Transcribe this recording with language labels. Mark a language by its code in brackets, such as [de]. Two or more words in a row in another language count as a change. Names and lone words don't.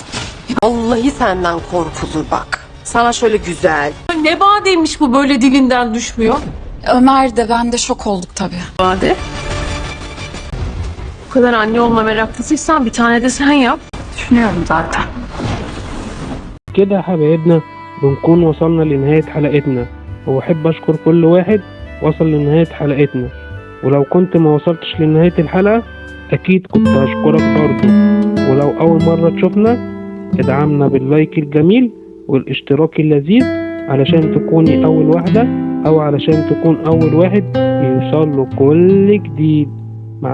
[tr] vallahi senden korkulur bak. Sana şöyle güzel. Ne badeymiş bu böyle dilinden düşmüyor. Ömer de ben de şok olduk tabii. Bade. Bu kadar anne olma meraklısıysan bir tane de sen yap. Düşünüyorum zaten. [ar] كده يا حبايبنا بنكون وصلنا لنهاية حلقتنا وأحب أشكر كل واحد وصل لنهاية حلقتنا ولو كنت ما وصلتش لنهاية الحلقة أكيد كنت هشكرك برضو ولو أول مرة تشوفنا ادعمنا باللايك الجميل والاشتراك اللذيذ علشان تكوني أول واحدة أو علشان تكون أول واحد يوصل له كل جديد.